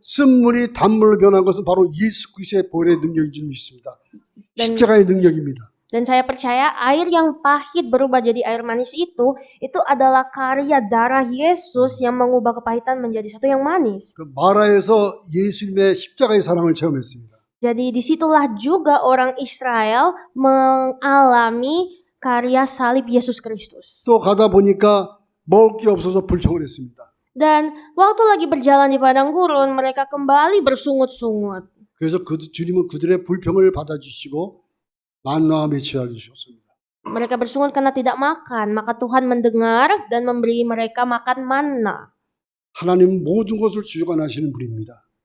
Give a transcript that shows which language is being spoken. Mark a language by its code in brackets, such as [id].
[ko] 쓴 물이 단물로 변한 것은 바로 예수 그리스도의 보혈의 능력인 줄 믿습니다. 십자가의 능력입니다. [id] Dan saya percaya air yang pahit berubah jadi air manis itu adalah karya darah Yesus yang mengubah kepahitan menjadi sesuatu yang manis. [ko] 그 마라에서 예수님의 십자가의 사랑을 체험했습니다. [id] Jadi disitulah juga orang Israel mengalami karya salib Yesus Kristus. [ko] 또 가다 보니까 먹을 게 없어서 불평을 했습니다. [id] Dan waktu lagi berjalan di padang gurun, mereka kembali bersungut-sungut. [ko] 그래서 주님은 그들의 불평을 받아주시고 만나와 메추라 주셨습니다. [id] Mereka bersungut karena tidak makan, maka Tuhan mendengar dan memberi mereka makan manna. [ko] 하나님 모든 것을 주관하시는 분입니다.